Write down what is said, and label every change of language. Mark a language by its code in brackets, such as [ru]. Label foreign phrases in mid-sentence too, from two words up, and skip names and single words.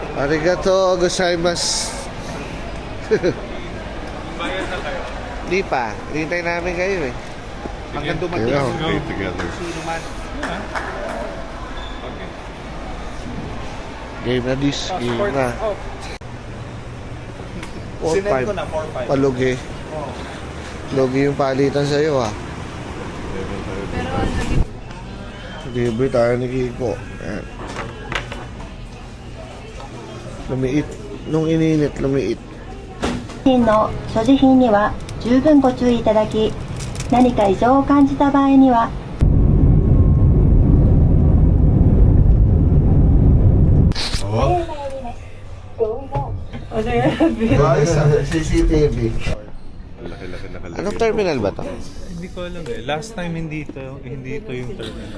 [ja] ありがとうございます. [tl] Bayad na kayo. Di pa. Hintay namin kayo eh. Hanggang dumating. Yeah. Go. together. Sino man. Okay. Game na this. Game na. 4-5. Sinend ko na 4-5. Palugi. Lugi yung palitan sa'yo ah. Libre tayo ni Kiko. Ayan. Lumiit. Nung ininit, lumiit. [ja] 品の所持品には十分ご注意いただき、何か異常を感じた場合には [tl] CCTV. Laki-laki nakalagay. Anong terminal ba to? Hindi ko alam eh. Last time hindi ito yung terminal.